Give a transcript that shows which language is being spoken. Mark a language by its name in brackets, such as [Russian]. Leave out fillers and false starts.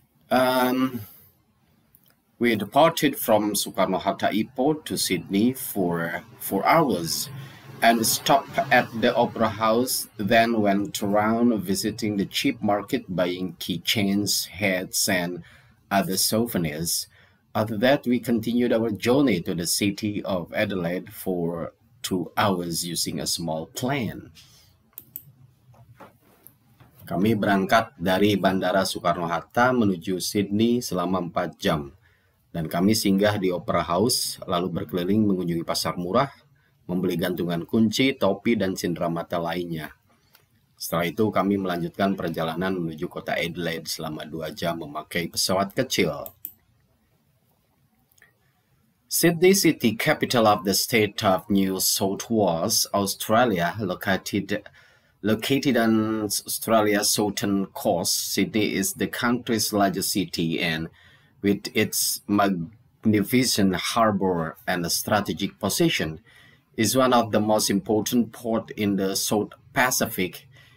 [English] Um, we departed from Soekarno-Hatta Airport to Sydney for 4 hours and stopped at the Opera House, then went around visiting the cheap market buying keychains, hats, and other souvenirs. After that, we continued our journey to the city of Adelaide for 2 hours using a small plane. [Indonesian] Kami berangkat dari Bandara Soekarno-Hatta menuju Sydney selama 4 jam. Dan kami singgah di Opera House, lalu berkeliling mengunjungi pasar murah, membeli gantungan kunci, topi, dan cenderamata lainnya. Setelah itu kami melanjutkan perjalanan menuju kota Adelaide selama 2 jam memakai pesawat kecil. [English] Sydney City, capital of the state of New South Wales, Australia, located on Australia's southern coast. Sydney is the country's largest city, and with its magnificent harbour and strategic position, is one of the most important ports in the South Pacific.